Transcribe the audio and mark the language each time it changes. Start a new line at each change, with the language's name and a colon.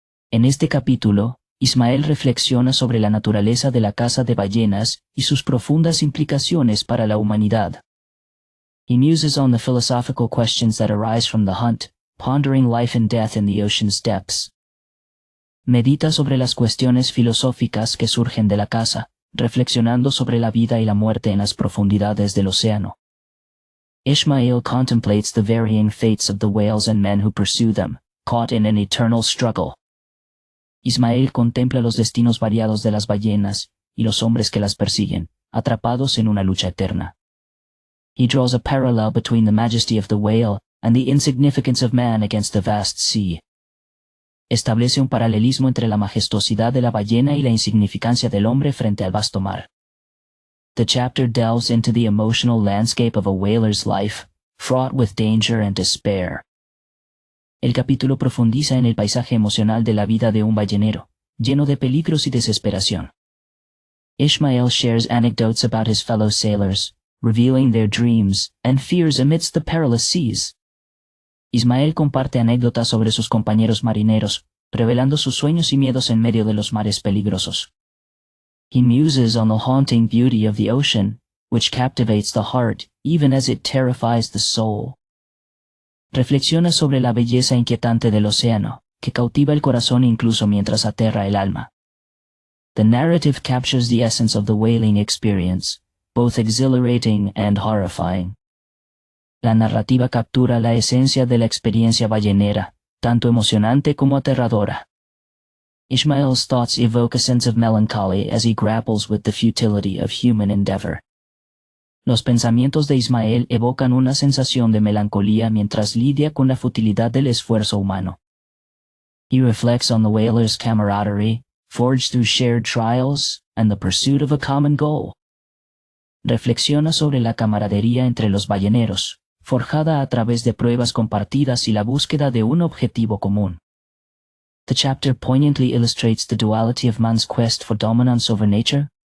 Spanish: En este capítulo, Ishmael reflexiona sobre la naturaleza de la caza de ballenas y sus profundas implicaciones para la humanidad.
English: He muses on the philosophical questions that arise from the hunt, pondering life and death in the ocean's depths.
Spanish: Medita sobre las cuestiones filosóficas que surgen de la caza, reflexionando sobre la vida y la muerte en las profundidades del océano.
English: Ishmael contemplates the varying fates of the whales and men who pursue them, caught in an eternal struggle.
Spanish: Ishmael contempla los destinos variados de las ballenas y los hombres que las persiguen, atrapados en una lucha eterna.
English: He draws a parallel between the majesty of the whale and the insignificance of man against the vast sea.
Spanish: Establece un paralelismo entre la majestuosidad de la ballena y la insignificancia del hombre frente al vasto mar.
English: The chapter delves into the emotional landscape of a whaler's life, fraught with danger and despair.
Spanish: El capítulo profundiza en el paisaje emocional de la vida de un ballenero, lleno de peligros y desesperación.
English: Ishmael shares anecdotes about his fellow sailors, revealing their dreams and fears amidst the perilous seas.
Spanish: Ismael comparte anécdotas sobre sus compañeros marineros, revelando sus sueños y miedos en medio de los mares peligrosos.
English: He muses on the haunting beauty of the ocean, which captivates the heart even as it terrifies the soul.
Spanish: Reflexiona sobre la belleza inquietante del océano, que cautiva el corazón incluso mientras aterra el alma.
English: The narrative captures the essence of the whaling experience, both exhilarating and horrifying.
Spanish: La narrativa captura la esencia de la experiencia ballenera, tanto emocionante como aterradora.
English: Ishmael's thoughts evoke a sense of melancholy as he grapples with the futility of human endeavor.
Spanish: Los pensamientos de Ismael evocan una sensación de melancolía mientras lidia con la futilidad del esfuerzo humano.
English: He reflects on the whaler's camaraderie, forged through shared trials, and the pursuit of a common goal.
Spanish: Reflexiona sobre la camaradería entre los balleneros, forjada a través de pruebas compartidas y la búsqueda de un objetivo común.
English: The chapter poignantly illustrates the duality of man's quest for dominance over nature.